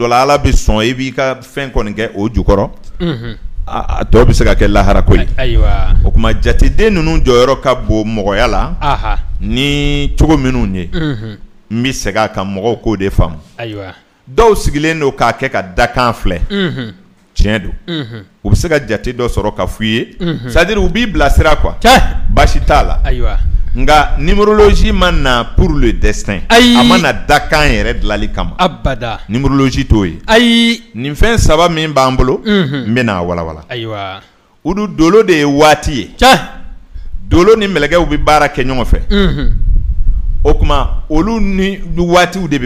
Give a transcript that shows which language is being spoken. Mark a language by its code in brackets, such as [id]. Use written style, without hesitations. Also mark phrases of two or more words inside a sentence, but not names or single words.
[bm] dɔ la ala bɛ sɔn i b'i ka fɛn kɔni kɛ o jukɔrɔ a tɔ bɛ se ka kɛ lahara ko ye o tuma jateden ninnu jɔyɔrɔ ka bon mɔgɔya la ni cogo minnu ye n bɛ segin a kan mɔgɔw k'o de faamu dɔw sigilen don k'a kɛ ka dakan filɛ tiɲɛ don u bɛ se ka jate dɔ sɔrɔ ka f'u ye [fr] c'est à dire [bm] u b'i bilasira quoi baasi t'a la nka numérologie ma na [fr] pour le destin [bm] a ma na dakan yɛrɛ dilanli kama numérologie t'o ye nin fɛn saba min b'an bolo n bɛ n'a walawala o dun dolo de ye waati ye dolo ni mɛlɛkɛw bɛ baara kɛ ɲɔgɔn fɛ o kuma olu ni waatiw de